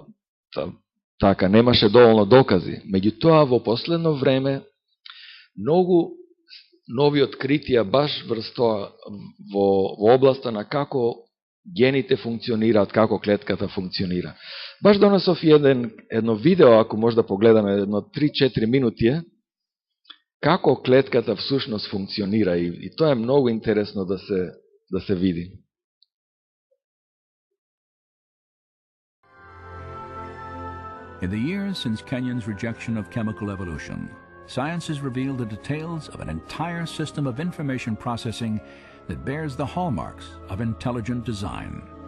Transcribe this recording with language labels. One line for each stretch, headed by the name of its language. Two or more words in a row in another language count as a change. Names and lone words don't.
Macedonian: Така, немаше доволно докази. Меѓутоа, во последно време, многу нови откритија баш врз тоа во областа на како гените функционираат, како клетката функционира. Баш донесов едно видео, ако може да погледаме, едно 3-4 минути како клетката всушност функционира и тоа е многу интересно да се види.
English: In the years since Kenyon's rejection of chemical evolution, science has revealed the details of an entire system of information processing that bears the hallmarks of intelligent design.